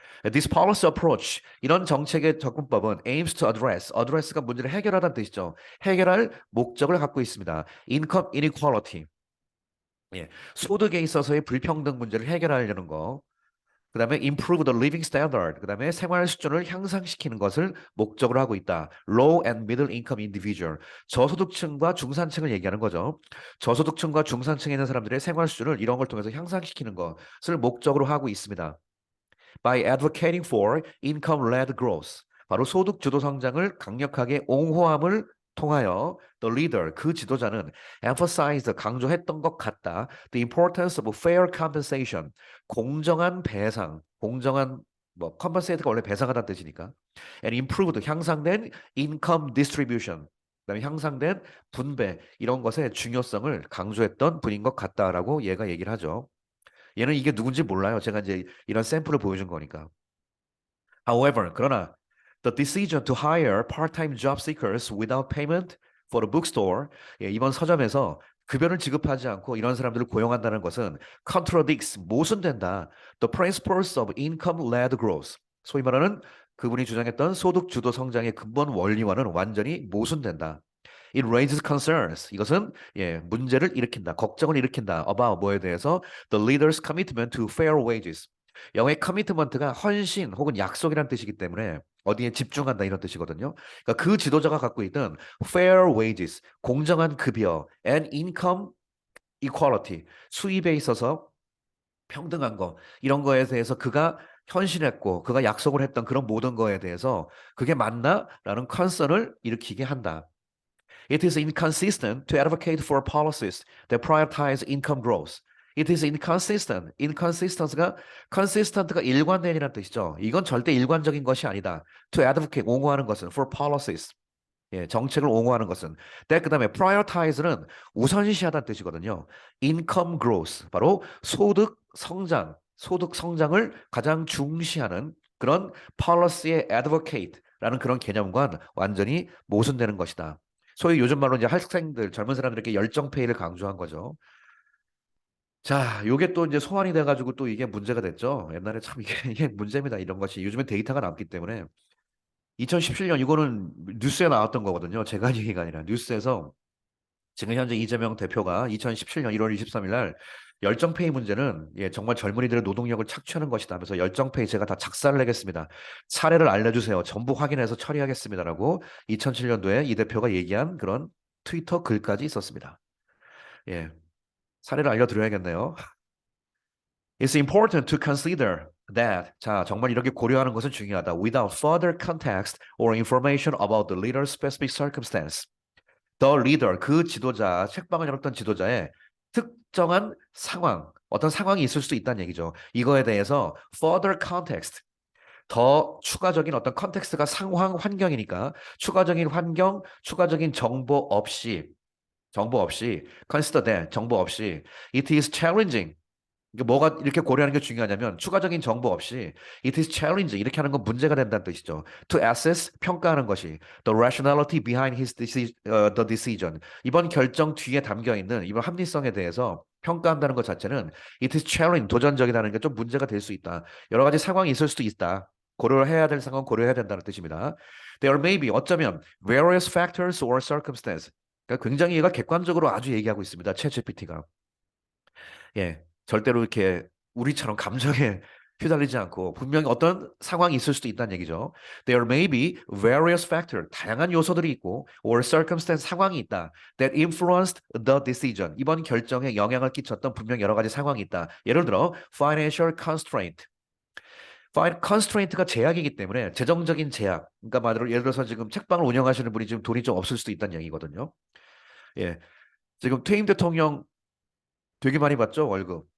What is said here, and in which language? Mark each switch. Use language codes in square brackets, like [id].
[en] This policy approach, [ko] 이런 정책의 접근법은 [en] aims to address [ko] 가 문제를 해결하다는 뜻이죠. 해결할 목적을 갖고 있습니다. [en] Income inequality, [ko] 예, 소득에 있어서의 불평등 문제를 해결하려는 거. 그다음에 [en] improve the living standard, [ko] 그다음에 생활 수준을 향상시키는 것을 목적으로 하고 있다. [en] Low and middle income individual, [ko] 저소득층과 중산층을 얘기하는 거죠. 저소득층과 중산층에 있는 사람들의 생활 수준을 이런 걸 통해서 향상시키는 것을 목적으로 하고 있습니다. [en] By advocating for income-led growth. [ko] 바로 소득 주도 성장을 강력하게 옹호함을 통하여 [en] the leader, [ko] 그 지도자는 [en] emphasized, [ko] 강조했던 것 같다. [en] The importance of fair compensation, [ko] 공정한 배상, 공정한 뭐 compensate가 원래 배상하다는 뜻이니까. [en] And improved, [ko] 향상된 [en] income distribution. [ko] 그다음에 향상된 분배 이런 것의 중요성을 강조했던 분인 것 같다라고 얘가 얘기를 하죠. 얘는 이게 누군지 몰라요. 제가 이제 이런 샘플을 보여준 거니까. [en] However, 그러나 the decision to hire part-time job seekers without payment for the bookstore, [ko] 예, 이번 서점에서 급여를 지급하지 않고 이런 사람들을 고용한다는 것은 [en] contradicts, [ko] 모순된다. [en] The principles of income-led growth. [ko] 소위 말하는 그분이 주장했던 소득 주도 성장의 근본 원리와는 완전히 모순된다. It raises concerns. 이것은 예, 문제를 일으킨다. 걱정을 일으킨다. [en] about [ko] 뭐에 대해서 [en] the leader's commitment to fair wages. [ko] 영어의 commitment가 헌신 혹은 약속이라는 뜻이기 때문에 어디에 집중한다 이런 뜻이거든요. 그러니까 그 지도자가 갖고 있던 [en] fair wages, [ko] 공정한 급여, [en] and income equality, [ko] 수입에 있어서 평등한 거 이런 거에 대해서 그가 헌신했고 그가 약속을 했던 그런 모든 거에 대해서 그게 맞나라는 컨선을 일으키게 한다. [en] It is inconsistent to advocate for policies that prioritize income growth. It is inconsistent. [ko] Inconsistency가 consistent가 일관된이라는 뜻이죠. 이건 절대 일관적인 것이 아니다. [en] To advocate, [ko] 옹호하는 것은 [en] for policies. [ko] 예, 정책을 옹호하는 것은. 그다음에 prioritize는 우선시하다는 뜻이거든요. [en] Income growth, [ko] 바로 소득 성장을 가장 중시하는 그런 policy의 advocate라는 그런 개념과는 완전히 모순되는 것이다. 소위 요즘 말로 이제 학생들, 젊은 사람들에게 열정페이를 강조한 거죠. 자, 요게 또 이제 소환이 돼가지고 또 이게 문제가 됐죠. 옛날에 참 이게 문제입니다. 이런 것이. 요즘에 데이터가 남기 때문에. 2017년 이거는 뉴스에 나왔던 거거든요. 제가 한 얘기가 아니라 뉴스에서 지금 현재 이재명 대표가 2017년 1월 23일 날 열정페이 문제는 예, 정말 젊은이들의 노동력을 착취하는 것이다 하면서 열정페이 제가 다 작사를 내겠습니다. 사례를 알려주세요. 전부 확인해서 처리하겠습니다라고 2007년도에 이 대표가 얘기한 그런 트위터 글까지 있었습니다. 예, 사례를 알려드려야겠네요. [en] It's important to consider that. [ko] 자, 정말 이렇게 고려하는 것은 중요하다. [en] Without further context or information about the leader's specific circumstance. The leader, [ko] 그 지도자, 책방을 열었던 지도자의 특정한 상황, 어떤 상황이 있을 수도 있다는 얘기죠. 이거에 대해서 [en] further context, [ko] 더 추가적인 어떤 컨텍스트가 상황, 환경이니까 추가적인 환경, 추가적인 정보 없이 [en] consider that, [ko] 정보 없이 [en] it is challenging. [ko] 이게 뭐가 이렇게 고려하는 게 중요하냐면 추가적인 정보 없이 [en] it is challenging [ko] 이렇게 하는 건 문제가 된다는 뜻이죠. [en] To assess [ko] 평가하는 것이 [en] the rationality behind the decision [ko] 이번 결정 뒤에 담겨 있는 이번 합리성에 대해서 평가한다는 것 자체는 [en] it is challenging [ko] 도전적이라는 게 좀 문제가 될 수 있다. 여러 가지 상황이 있을 수도 있다. 고려해야 될 상황 고려해야 된다는 뜻입니다. [en] There may be [ko] 어쩌면 [en] various factors or circumstances [ko] 그러니까 굉장히 얘가 객관적으로 아주 얘기하고 있습니다. 챗GPT가. 예, 절대로 이렇게 우리처럼 감정에 휘둘리지 않고 분명히 어떤 상황이 있을 수도 있다는 얘기죠. [en] There may be various factors, [ko] 다양한 요소들이 있고, [en] or circumstance, [ko] 상황이 있다. [en] That influenced the decision. [ko] 이번 결정에 영향을 끼쳤던 분명 여러 가지 상황이 있다. 예를 들어, [en] financial constraint. [ko] constraint가 제약이기 때문에 재정적인 제약. 그러니까 말로 예를 들어서 지금 책방을 운영하시는 분이 지금 돈이 좀 없을 수도 있다는 얘기거든요. 예, 지금 퇴임 대통령 되게 많이 받죠, 월급.